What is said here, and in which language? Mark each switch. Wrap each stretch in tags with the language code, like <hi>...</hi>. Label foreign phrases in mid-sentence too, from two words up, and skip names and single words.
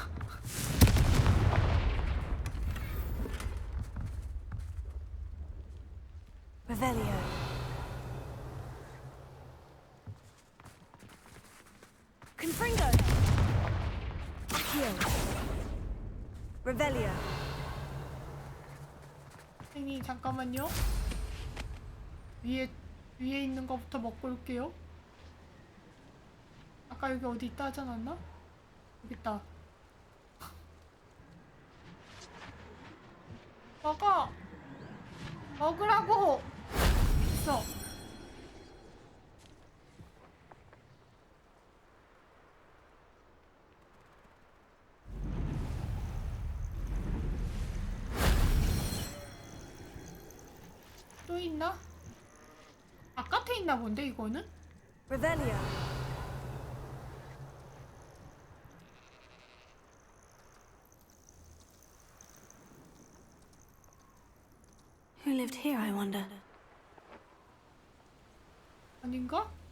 <ko>Revelio. Confringo. Accio. Revelio. 선생님 잠깐만요. 위에 있는 거부터 먹고 올게요. 아까 여기 어디 있다 하지 않았나? 여기 있다. 먹으라고. 있어. 또 있나? 바깥에 있나 본데 이거는? Revelio.</ko> <en>Who lived here, I wonder?</en> <ko>아닌가?</ko>